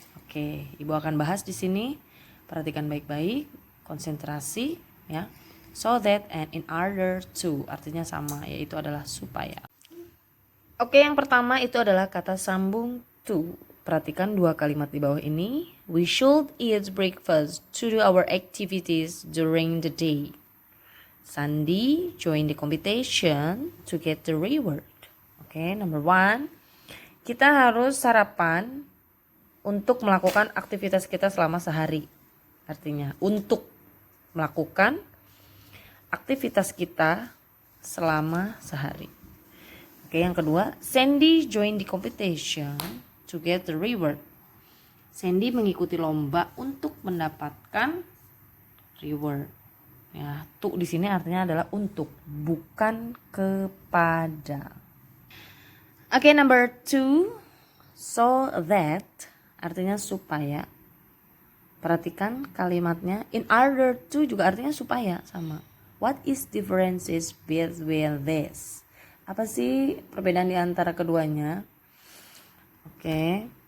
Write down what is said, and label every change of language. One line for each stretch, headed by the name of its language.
Indonesian: Oke, Ibu akan bahas di sini. Perhatikan baik-baik, konsentrasi ya. So that and in order to artinya sama, yaitu adalah supaya. Oke, yang pertama itu adalah kata sambung to. Perhatikan dua kalimat di bawah ini.
English: We should eat breakfast to do our activities during the day. Sandy join the competition to get the reward. Oke, number one.
Indonesian: Kita harus sarapan untuk melakukan aktivitas kita selama sehari. Artinya, untuk melakukan aktivitas kita selama sehari.
English: Oke,
Indonesian: yang kedua,
English: Sandy join the competition to get the reward.
Indonesian: Sandy mengikuti lomba untuk mendapatkan reward. Ya, tuh di sini artinya adalah untuk, bukan kepada. Oke, number 2, so that artinya supaya. Perhatikan kalimatnya, in order to juga artinya supaya, sama.
English: What is differences between this?
Indonesian: Apa sih perbedaan di antara keduanya? Oke.